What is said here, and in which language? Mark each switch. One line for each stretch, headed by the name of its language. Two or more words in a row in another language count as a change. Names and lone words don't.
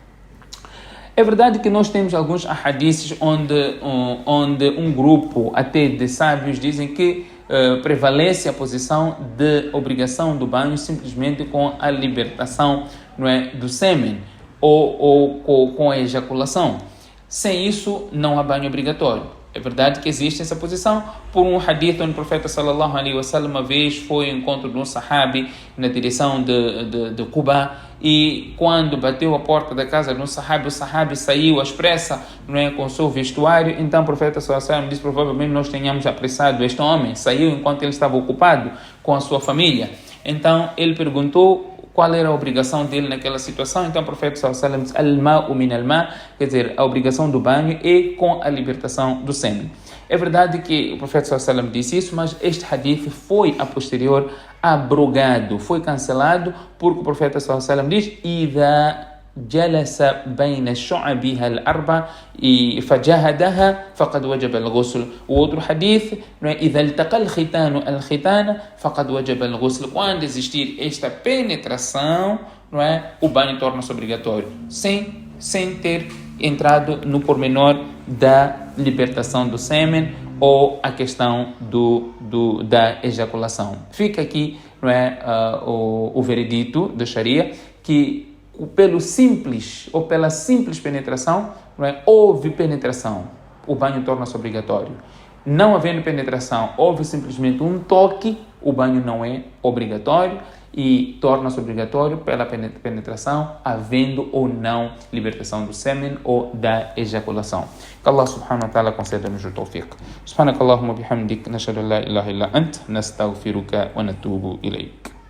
Portuguese: É verdade que nós temos alguns hadiths onde um grupo até de sábios dizem que prevalece a posição de obrigação do banho simplesmente com a libertação, não é, do sêmen ou com a ejaculação. Sem isso, não há banho obrigatório. É verdade que existe essa posição por um hadith onde o profeta
Arabic: صلى الله عليه وسلم
Portuguese: uma vez foi ao encontro de um sahabi na direção de Cuba, e quando bateu a porta da casa de um sahabi, o sahabi saiu às pressas, não é, com o seu vestuário. Então o profeta
Arabic: صلى الله عليه وسلم
Portuguese: disse: provavelmente nós tenhamos apressado este homem, saiu enquanto ele estava ocupado com a sua família. Então ele perguntou qual era a obrigação dele naquela situação. Então o profeta
Arabic: صلى الله عليه وسلم
Portuguese: disse:
Arabic: الماء من الماء',
Portuguese: quer dizer, a obrigação do banho é com a libertação do sêmen. É verdade que o profeta
Arabic: صلى الله عليه وسلم
Portuguese: disse isso, mas este hadith foi a posterior abrogado, foi cancelado, porque o profeta
Arabic: صلى الله عليه وسلم
Portuguese: diz:
Arabic: idha جلس بين شعبها الأربع فجاهدها فقد وجب الغسل.
Portuguese: O outro hadith,
Arabic: إذا التقى الختان فقد وجب الغسل.
Portuguese: Quando existir esta penetração, não é, o banho torna-se obrigatório, sem ter entrado no pormenor da libertação do sêmen ou a questão da ejaculação. Fica aqui, não é, o veredito da Sharia, que pela simples penetração, não é, houve penetração, o banho torna-se obrigatório. Não havendo penetração, houve simplesmente um toque, o banho não é obrigatório, e torna-se obrigatório pela penetração, havendo ou não libertação do sêmen ou da ejaculação. Que Allah
Arabic: سبحانه وتعالى
Portuguese: conceda-nos o tawfiq.
Arabic: سبحانك اللهم وبحمدك نشهد أن لا إله إلا أنت نستغفرك ونتوب إليك.